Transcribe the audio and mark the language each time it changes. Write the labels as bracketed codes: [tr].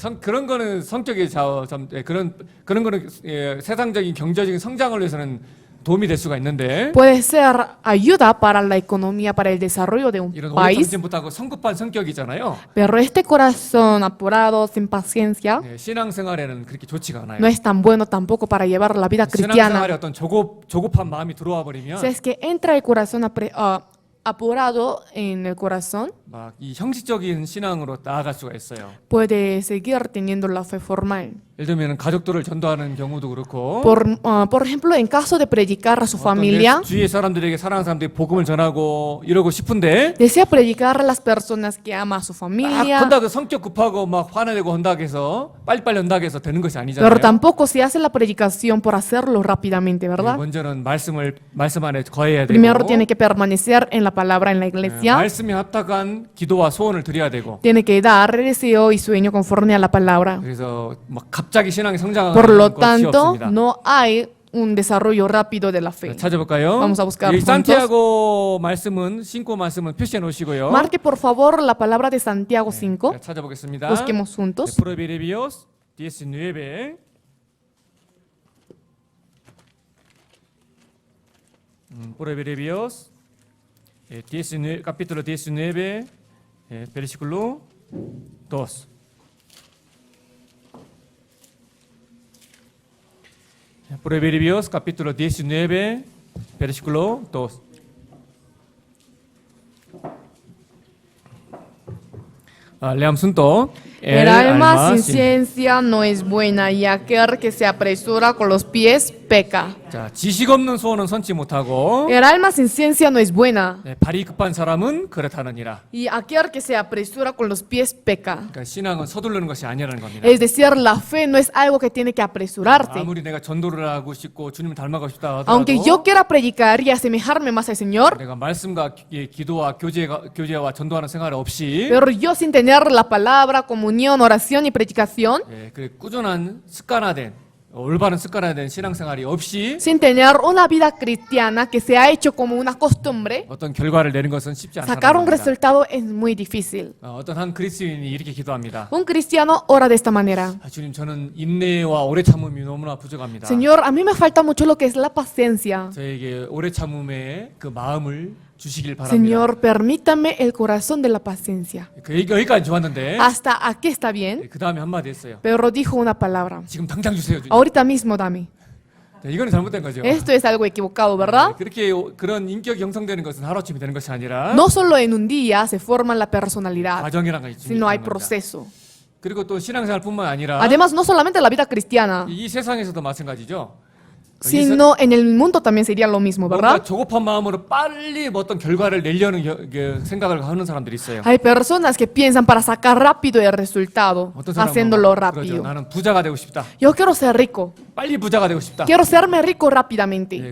[ko] 그런 거는 성격의 그런 거는 세상적인 경제적인 성장을 위해서는 도움이 될 수가 있는데 [es] Puede ser ayuda para la economía, para el desarrollo de un [ko] 이런 오래 [es] país, [ko] 참지 못하고 성급한 성격이잖아요. [es] pero este corazón apurado, sin paciencia, [ko] 신앙생활에는 그렇게 좋지가 않아요. [es] no es tan bueno tampoco para llevar la vida cristiana. [ko] 신앙생활에 어떤 조급한 마음이 들어와 버리면 [es] Si es que entra el corazón apurado en el corazón, [ko] 막 이 형식적인 신앙으로 나아갈 수가 있어요. [es] puede seguir teniendo la fe formal. [ko] 예를 들면 가족들을 전도하는 경우도 그렇고 [es] Por ejemplo, en caso de predicar a su familia, [ko] 주위의 사람들에게 사랑하는 사람들이 복음을 전하고 이러고 싶은데 [es] desea predicar a las personas que ama a su [ko] 막 [es] familia, [ko] 한다고 성격 급하고 막 화내고 한다고 해서 빨리빨리 한다고 해서 되는 것이 아니잖아요. [es] pero tampoco se hace la predicación por hacerlo rápidamente, ¿verdad? [ko] 먼저는 말씀 안에 거해야 되고 [es] Primero tiene que permanecer en la palabra en la iglesia, [ko] 말씀에 합당한 기도와 소원을 드려야 되고 [es] tiene que dar deseo y sueño conforme a la palabra. [ko] 그래서 막 갑자기 신앙이 성장하는 [es] Por lo [ko] 것이 [es] tanto, [ko] 없습니다. [es] no hay un desarrollo rápido de la fe. [ko] 찾아볼까요? [es] Vamos a buscar [ko] 이 [es] juntos. [ko] 산티아고 신고 말씀은 표시해 놓으시고요. [es] Marque por favor la palabra de Santiago 5. [ko] 자, 찾아보겠습니다. [es] Busquemos juntos. Proverbios 19. Proverbios 19, capítulo 19, versículo 2. Proverbios capítulo 19, versículo 2. Leamos juntos. El alma sin ciencia no es buena y aquel que se apresura con los pies peca. [ko] 자, 지식 없는 소원은 선치 못하고 [es] El alma sin ciencia no es buena [ko] 발이 급한 사람은 그렇다느니라. [es] y aquel que se apresura con los pies peca. [ko] 그러니까 신앙은 서두르는 것이 아니라는 겁니다. [es] Es decir, la fe no es algo que tiene que apresurarte. [ko] 아무리 내가 전도를 하고 싶고 주님을 닮아가고 싶다 [es] Aunque yo [ko] 하더라도 [es] quiera predicar y asemejarme más al Señor, [ko] 내가 말씀과 기도와 교제와 전도하는 생활 없이 [es] pero yo sin tener la palabra, comunión, oración y predicación, [ko] 그 꾸준한 올바른 습관화된 신앙생활이 없이 [es] sin tener una vida cristiana que se ha hecho como una costumbre, [ko] 어떤 결과를 내는 것은 쉽지 [es] sacar un [ko] 않다는 겁니다. [es] resultado es muy difícil. [ko] 어떤 한 그리스도인이 이렇게 기도합니다. [es] Un cristiano ora de esta manera. [ko] 주님, 저는 인내와 오래 참음이 너무나 부족합니다. [es] Señor, a mí me falta mucho lo que es la paciencia. [ko] 저에게 오래 참음의 그 마음을 주시길 바랍니다. [es] Señor, permítame el corazón de la paciencia. [ko] 여기까지 좋았는데 [es] Hasta aquí está bien, [ko] 그 다음에 한마디 했어요. [es] pero dijo una palabra. [ko] 지금 당장 주세요, 주님. [es] Ahorita mismo dame. [ko] 이거는 잘못된 거죠. [es] Esto es algo equivocado, ¿verdad? [ko] 그렇게 그런 인격이 형성되는 것은 하루아침에 되는 것이 아니라 [es] No solo en un día se forma la personalidad, [ko] 과정이라는 것이 [es] sino hay [ko] 중요한 겁니다. [es] proceso. [ko] 그리고 또 신앙생활뿐만 아니라 [es] Además, no solamente la vida cristiana, [ko] 이 세상에서도 마찬가지죠. [es] sino en el mundo también sería lo mismo, [ko] 뭔가 [es] ¿verdad? [ko] 조급한 마음으로 빨리 어떤 결과를 내려는 생각을 하는 사람들이 있어요. [es] Hay personas que piensan para sacar rápido el resultado, [ko] 어떤 사람은 [es] haciéndolo [ko] 그러죠. [es] rápido. [ko] 나는 부자가 되고 싶다. [es] Yo quiero ser rico, [ko] 빨리 부자가 되고 싶다. [es] quiero serme rico rápidamente.